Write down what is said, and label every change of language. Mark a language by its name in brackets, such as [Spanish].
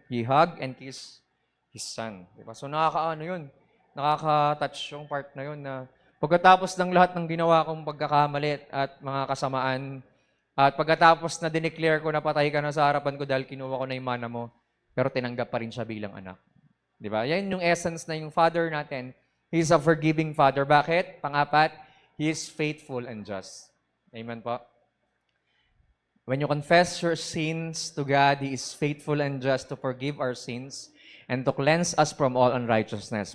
[English] He hugged and kissed his son. [Filipino] Diba? So nakakaano yun? Nakaka-touch yung part na yun na pagkatapos ng lahat ng ginawa kong pagkakamali at mga kasamaan, at pagkatapos na dineclare ko na patay ka na sa harapan ko dahil kinuha ko na yung mana mo, pero tinanggap pa rin siya bilang anak. Di ba? Yan yung essence na yung Father natin. [English] He's a forgiving Father. [Filipino] Bakit? Pangapat, [English] He is faithful and just. [Filipino] Amen po? [English] When you confess your sins to God, He is faithful and just to forgive our sins and to cleanse us from all unrighteousness.